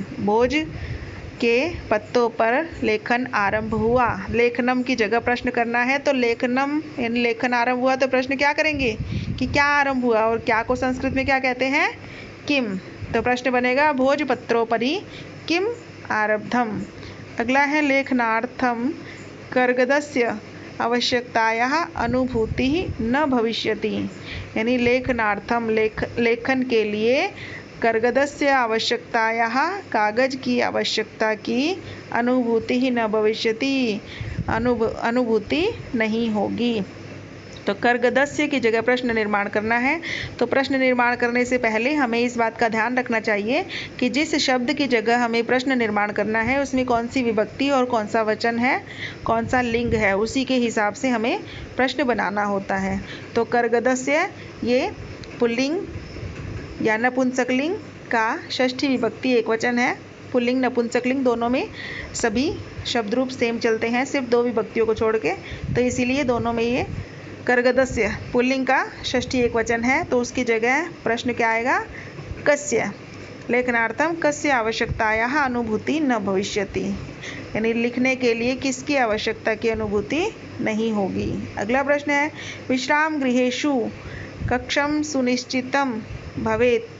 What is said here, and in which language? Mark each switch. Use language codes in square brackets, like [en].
[hi] भोज के पत्तों पर लेखन आरंभ हुआ। लेखनम की जगह प्रश्न करना है, तो लेखनम यानी लेखन आरंभ हुआ, तो प्रश्न क्या करेंगे कि क्या आरंभ हुआ, और क्या को संस्कृत में क्या कहते हैं, किम। तो प्रश्न बनेगा [sa] भोजपत्रोपरि किम आरब्धम। [hi] अगला है [sa] लेखनार्थम कर्गदस्य आवश्यकतायाः अनुभूतिः न भविष्यति। [hi] यानी लेखनार्थम लेखन के लिए [sa] कर्गदस्य आवश्यकतायाः [hi] कागज की आवश्यकता की अनुभूति ही [sa] न भविष्यति, [hi] अनुभूति नहीं होगी। तो कर्गदस्य की जगह प्रश्न निर्माण करना है। तो प्रश्न निर्माण करने से पहले हमें इस बात का ध्यान रखना चाहिए कि जिस शब्द की जगह हमें प्रश्न निर्माण करना है उसमें कौन सी विभक्ति और कौन सा वचन है, कौन सा लिंग है, उसी के हिसाब से हमें प्रश्न बनाना होता है। तो कर्गदस्य ये पुल्लिंग या नपुंसकलिंग का षष्ठी विभक्ति एक वचन है। पुल्लिंग नपुंसकलिंग दोनों में सभी शब्द रूप सेम चलते हैं, सिर्फ दो विभक्तियों को छोड़ के। तो इसीलिए दोनों में ये कर्गदस्य पुल्लिंग का षष्ठी एक वचन है, तो उसकी जगह प्रश्न क्या आएगा, कस्य। [sa] लेखनार्थम कस्य आवश्यकतायाः अनुभूति न भविष्यति। [hi] यानी लिखने के लिए किसकी आवश्यकता की अनुभूति नहीं होगी। अगला प्रश्न है [sa] विश्राम गृहेषु कक्षम सुनिश्चितम भवेत।